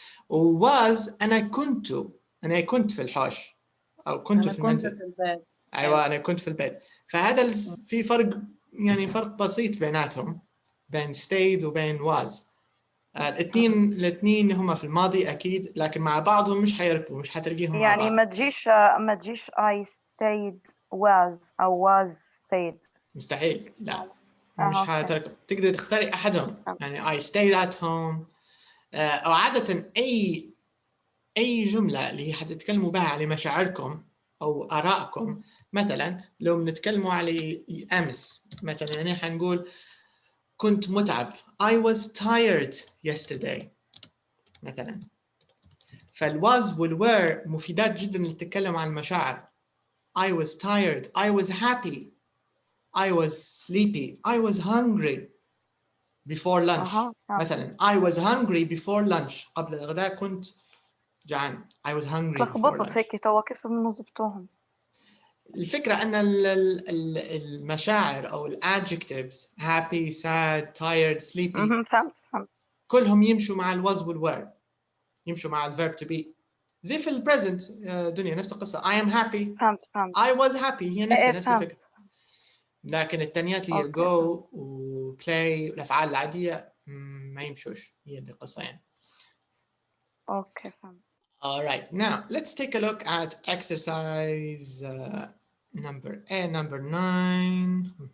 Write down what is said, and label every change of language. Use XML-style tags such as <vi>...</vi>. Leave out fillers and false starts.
<ar>وواز أنا كنت في الحوش، أو كنت في المنزل. في البيت. أيوة أنا كنت في البيت. فهذا في فرق، يعني فرق بسيط بيناتهم، بين stayed وبين was. الاثنين هم في الماضي أكيد، لكن مع بعضهم مش حيركبوا، مش حتلقيهم مع يعني بعض. ما تجيش</ar> <en>I stayed was</en> <ar>أو was stayed. مستحيل، لا مش حتركب. تقدر تختاري أحدهم، يعني</ar> <en>I stayed at home.</en> <ar>أو عادة أي جملة اللي هي حتتكلموا بها على مشاعركم أو آرائكم. مثلا لو بنتكلموا على أمس، مثلا يعني حنقول كنت متعب،</ar> <en>I was tired yesterday</en> <ar>مثلا. فالwas والwere مفيدات جدا للتكلم عن المشاعر.</ar> <en>I was tired، I was happy، I was sleepy، I was hungry before lunch.</en> <ar>مثلا</ar> <en>I was hungry before lunch،</en> <ar>قبل الغداء كنت جعان.</ar> <en>I was hungry before lunch.</en> <ar>هيك توا كيف بنظبطوهم؟ الفكرة أن المشاعر أو الادجectives</ar> <en>happy sad tired sleepy</en> <ar>فهمت كلهم يمشوا مع الwas والwere، يمشوا مع الverb to be. زي في البريزنت دنيا نفس القصة،</ar> <en>I am happy،</en> <ar>فهمت</ar> <en>I was happy،</en> <ar>هي نفس الفكرة. لكن التانيات هي go و play والأفعال العادية ما يمشوش، هي دي القصة يعني. أوكي فهمت.</ar> <en>All right, now let's take a look at exercise number 9.</en>